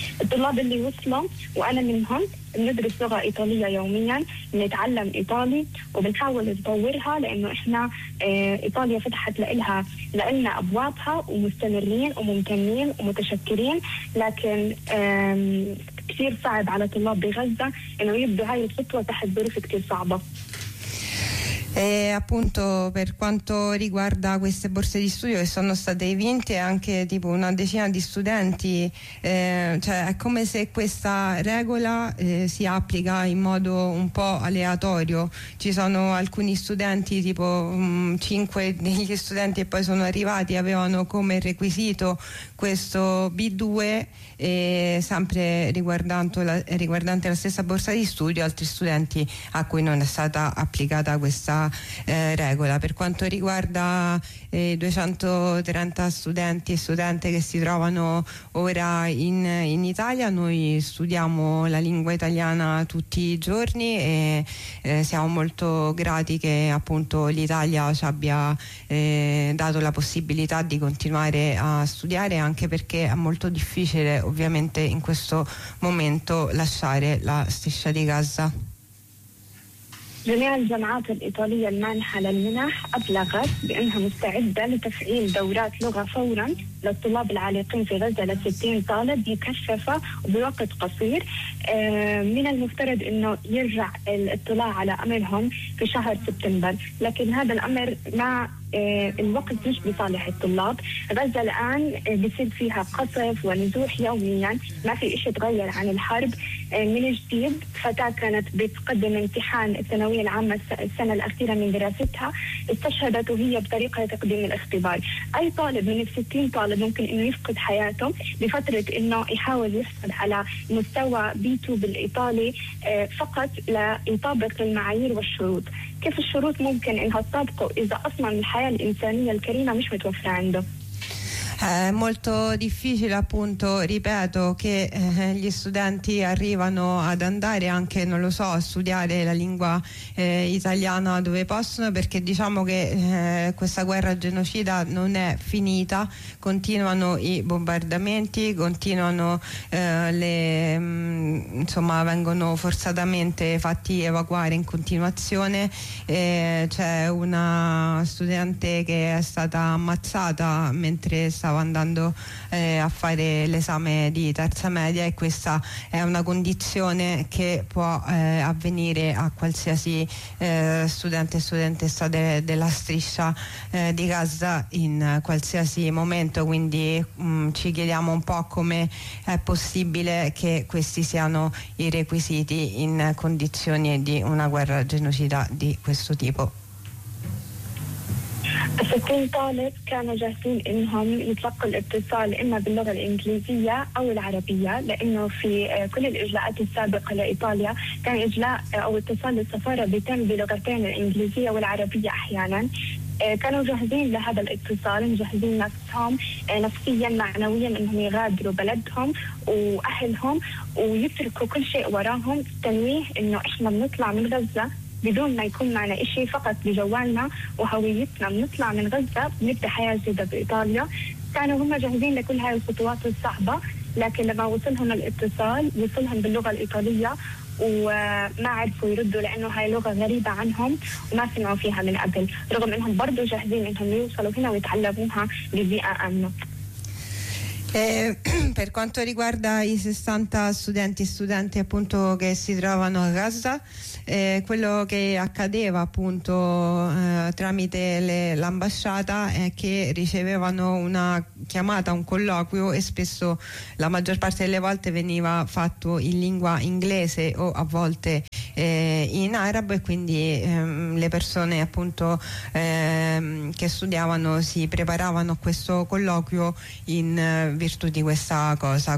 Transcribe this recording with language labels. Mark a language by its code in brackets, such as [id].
[ar] الطلاب اللي وصلوا وأنا منهم ندرس لغة إيطالية يوميا، نتعلم إيطالي وبنحاول نطورها لأنه إحنا إيطاليا فتحت لإلنا أبوابها ومستمرين وممتنين ومتشكرين، لكن كثير صعب على طلاب بغزة إنه يبدوا هاي الخطوة تحت ظروف كثير صعبة. [it] E appunto per quanto riguarda queste borse di studio che sono state vinte anche tipo una decina di studenti, cioè è come se questa regola si applica in modo un po' aleatorio, ci sono alcuni studenti tipo 5 degli studenti che poi sono arrivati avevano come requisito questo B2 sempre riguardante la stessa borsa di studio, altri studenti a cui non è stata applicata questa regola. Per quanto riguarda i 230 studenti e studente che si trovano ora in Italia, noi studiamo la lingua italiana tutti i giorni e siamo molto grati che appunto l'Italia ci abbia dato la possibilità di continuare a studiare, anche perché è molto difficile ovviamente in questo momento lasciare la striscia di Gaza. [ar] جميع الجامعات الإيطالية المانحة للمنح أبلغت بأنها مستعدة لتفعيل دورات لغة فورا للطلاب العالقين في غزة لـ60 طالب مكثفة وبوقت قصير. من المفترض أنه يرجع الاطلاع على أمرهم في شهر سبتمبر، لكن هذا الأمر مع الوقت مش بصالح الطلاب. غزة الآن بيصير فيها قصف ونزوح يوميا، ما في إشي تغير عن الحرب. من جديد فتاة كانت بتقدم امتحان الثانوية العامة السنة الأخيرة من دراستها استشهدت وهي بطريقة تقديم الاختبار. أي طالب من الـ60 طالب ممكن أنه يفقد حياته لفترة أنه يحاول يحصل على مستوى B2 بالإيطالي فقط ليطابق المعايير والشروط. كيف الشروط ممكن أنها تطابقه إذا أصلاً الحياة الإنسانية الكريمة مش متوفرة عنده؟ [it] È molto difficile appunto, ripeto, che gli studenti arrivano ad andare anche, non lo so, a studiare la lingua italiana dove possono, perché diciamo che questa guerra genocida non è finita, continuano i bombardamenti, continuano vengono forzatamente fatti evacuare in continuazione, c'è una studente che è stata ammazzata mentre stava stavo andando a fare l'esame di terza media, e questa è una condizione che può avvenire a qualsiasi studente e studentessa della striscia di Gaza in qualsiasi momento. Quindi ci chiediamo un po' come è possibile che questi siano i requisiti in condizioni di una guerra genocida di questo tipo. [ar] ستكون طالب كانوا جاهزين إنهم يتلقوا الاتصال إما باللغة الإنجليزية أو العربية، لأنه في كل الإجلاءات السابقة لإيطاليا كان إجلاء أو اتصال للسفارة بيتم بلغتين الإنجليزية والعربية أحياناً. كانوا جاهزين لهذا الاتصال، مجهزين نفسهم نفسياً معنوياً إنهم يغادروا بلدهم وأهلهم ويتركوا كل شيء وراهم، تنويه إنه إحنا بنطلع من غزة بدون ما يكون معنا إشي، فقط بجوالنا وهويتنا بنطلع من غزة بنبدأ حياة جديدة بإيطاليا. كانوا هم جاهزين لكل هاي الخطوات الصعبة، لكن لما وصلهم الاتصال وصلهم باللغة الإيطالية وما عرفوا يردوا لأنه هاي لغة غريبة عنهم وما سمعوا فيها من قبل، رغم أنهم برضو جاهزين أنهم يوصلوا هنا ويتعلموها ببيئة آمنة. [it] Per quanto riguarda i 60 studenti e studenti appunto che si trovano a Gaza, quello che accadeva appunto tramite l'ambasciata è che ricevevano una chiamata, un colloquio, e spesso, la maggior parte delle volte, veniva fatto in lingua inglese o a volte in arabo, e quindi le persone appunto che studiavano si preparavano a questo colloquio in virtù di questa cosa.